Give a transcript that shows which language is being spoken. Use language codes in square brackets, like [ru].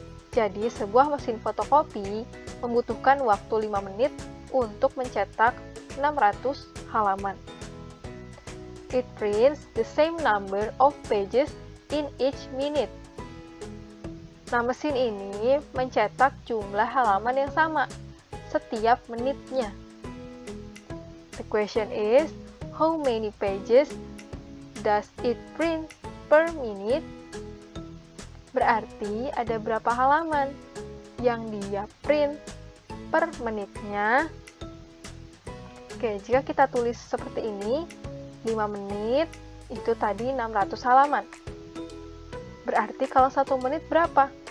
[id] Jadi, sebuah mesin fotokopi membutuhkan waktu 5 menit untuk mencetak 600 halaman. [en] It prints the same number of pages in each minute. [id] Nah, mesin ini mencetak jumlah halaman yang sama setiap menitnya. [en] The question is, how many pages does it print per minute? [id] Berarti ada berapa halaman yang dia print per menitnya? Oke, jika kita tulis seperti ini, 5 menit itu tadi 600 halaman. Berarti kalau 1 menit berapa?